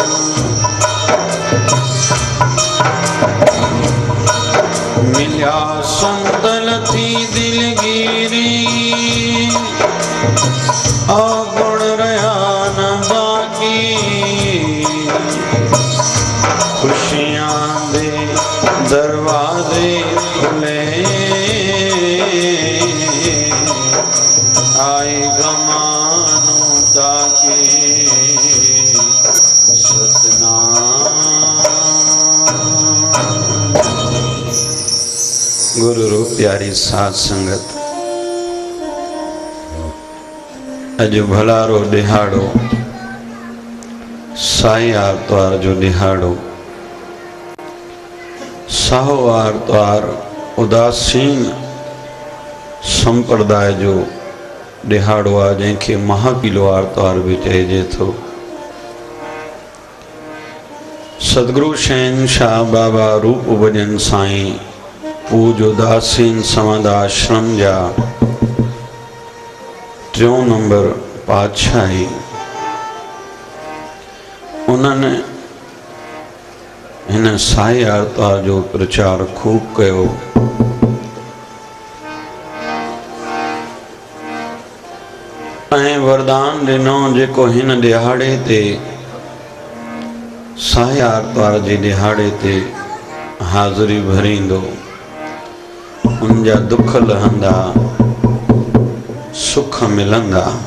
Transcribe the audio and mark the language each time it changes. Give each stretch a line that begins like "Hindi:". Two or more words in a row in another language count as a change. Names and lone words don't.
Sindhi: मिल्या संतल थी दिलगिरी, अवगुण रहा न बाकी, खुशियां दे दरवाजे खुले, आए गमानो ताकी सतनाम। गुरु रूप प्यारी साध संगत, अज भलारो दिहाड़ो, साई आरतवार जो दिहाड़ो, साहो आरतवार उदासीन संप्रदाय जो दिहाड़ो आ, जैसे महापीलो आरतवार भी चइजे थो। सदगुरु शहंशाह बाबा रूप भजन साईं पूज उदासीन समाध आश्रम जा 3 नंबर पातशाही, उन्होंने इन साई आरतवार जो प्रचार खूब कयो। ऐं वरदान ॾिनो जेको हिन दिहाड़े ते साई आरतवार जे दिहाड़े ते हाज़िरी भरींदो, उनजा दुख लहंदा, सुख मिलंदा।